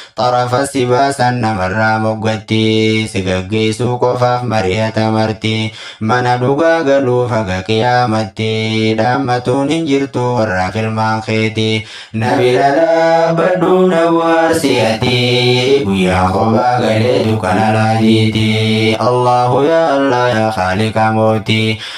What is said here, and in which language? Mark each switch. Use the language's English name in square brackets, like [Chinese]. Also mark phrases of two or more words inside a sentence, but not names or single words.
[Oromo] Xarafa si baasan namarraa moggatti. Si gaggeessuu qofaaf mari'ata marti. Mana dhugaa galuuf haga qiyaamatti. Dhaammatuun hin jirtu warra filmaan keeti. Na bira dhaabbadhu na bohaarsi ati. Guyyaa kophaa galee dukkana laadiiti. [Arabic] الله يا الله يا خالق mooti.